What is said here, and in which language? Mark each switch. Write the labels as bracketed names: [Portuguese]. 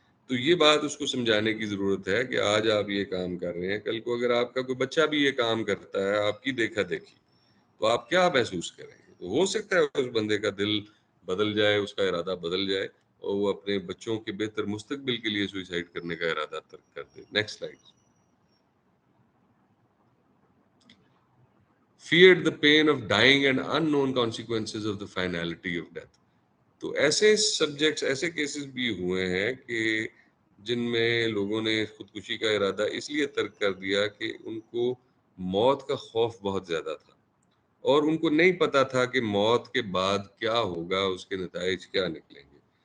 [Urdu] تو یہ بات اس کو سمجھانے کی ضرورت ہے کہ آج آپ یہ کام کر رہے ہیں, کل کو اگر آپ کا کوئی بچہ بھی یہ کام کرتا ہے آپ کی دیکھا دیکھی, تو آپ کیا محسوس کریں گے. تو ہو سکتا ہے اس بندے کا دل بدل جائے, اس کا ارادہ بدل جائے اور وہ اپنے بچوں کے بہتر مستقبل کے لیے سوئسائڈ کرنے کا ارادہ ترک کر دے. [English] Next slide. feared the pain of dying and unknown consequences of the finality of death. [Urdu] تو ایسے سبجیکٹس, ایسے کیسز بھی ہوئے ہیں کہ جن میں لوگوں نے خودکشی کا ارادہ اس لیے ترک کر دیا کہ ان کو موت کا خوف بہت زیادہ تھا اور ان کو نہیں پتا تھا کہ موت کے بعد کیا ہوگا، اس کے نتائج کیا نکلیں گے.